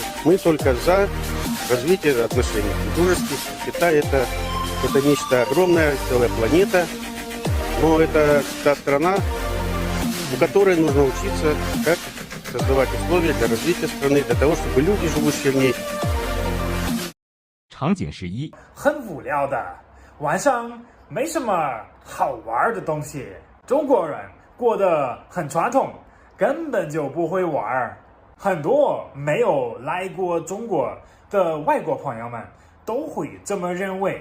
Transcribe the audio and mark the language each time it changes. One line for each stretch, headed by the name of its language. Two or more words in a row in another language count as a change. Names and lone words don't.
Russian: Мы только за развитие отношений дружеских. Китай это нечто огромное, целая планета. Но это та страна, у которой нужно учиться, как создавать условия для развития страны, для того, чтобы люди, живущие в ней.
Chinese: 场景11 很无聊的，晚上没什么好玩的东西。中国人过得很传统，根本就不会玩。很多没有来过中国的外国朋友们都会这么认为。